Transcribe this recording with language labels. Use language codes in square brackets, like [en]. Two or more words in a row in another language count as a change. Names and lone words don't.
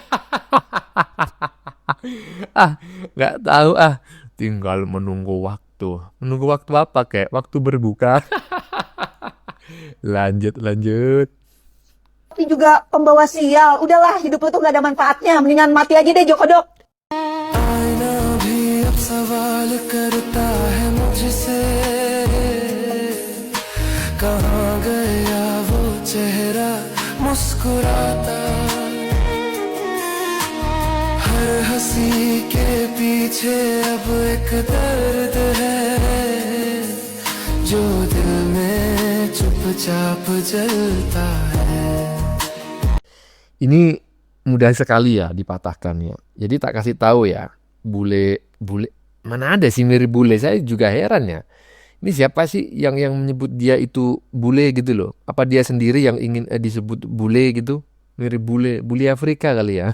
[id] Nggak tahu tinggal menunggu waktu. Menunggu waktu apa kek? Waktu berbuka. Lanjut. Tapi juga pembawa sial. Udahlah, hidup lu tuh gak ada manfaatnya. Mendingan mati aja deh, Joko Dok. [hi] कहाँ गया वो चेहरा मुस्कुराता, हर हंसी के पीछे अब एक दर्द है जो दिल में चुपचाप जलता है. [id] Ini mudah sekali ya dipatahkan ya. Jadi tak kasih tahu ya, bule mana ada sih mirip bule? Saya juga heran ya. Ini siapa sih yang menyebut dia itu bule gitu loh? Apa dia sendiri yang ingin disebut bule gitu? Mirip bule Afrika kali ya.